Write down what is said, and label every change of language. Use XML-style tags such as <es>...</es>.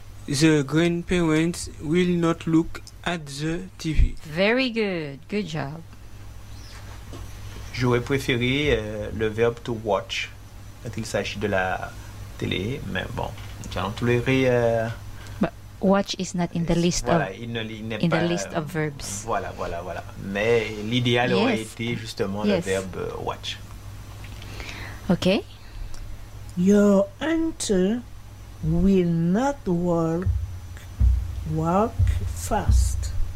<en>The grandparents will not look at the TV. Very good. Good job.</en> <fr>J'aurais préféré le verbe to watch quand il s'agit de la télé, mais bon, j'allons tolérer.</fr> <en>But watch is not in the list of verbs.</en> <fr>Voilà. Mais l'idéal aurait été justement le verbe watch.</fr> <en>Okay. Your answer will not walk fast.</en>